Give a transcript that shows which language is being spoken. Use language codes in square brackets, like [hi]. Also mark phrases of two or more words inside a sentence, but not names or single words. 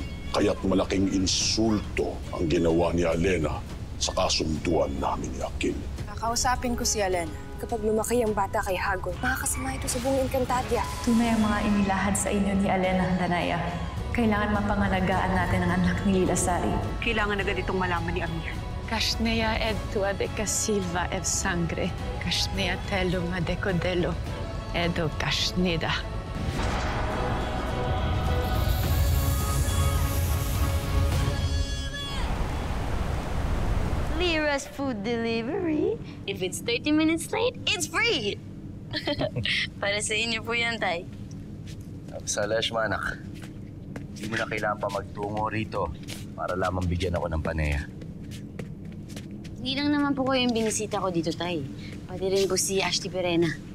[tl] Kaya't malaking insulto ang ginawa ni Alena sa kasunduan namin ni Akil. Kakausapin ko si Alena. Kapag lumaki ang bata kay Hagon, makakasama ito sa buong Encantadia. Tunay ang mga inilahad sa inyo ni Alena Danaya. Kailangan mapangalagaan natin ang anak ni Lila Sari. Kailangan agad itong malaman ni Amir. Kashnea ed tua de casilva ev sangre, kashnea teluma de codelo, edo kashnida. [en] Lyra's food delivery. If it's 30 minutes late, it's free! [tl] Para sa inyo po yan, Tay. Salash, manak. Hindi mo na kailangan pa magtungo rito para lamang bigyan ako ng paneya. Hindi lang naman po ko yung binisita ko dito, Tay. Pati rin po si Ashley Perena.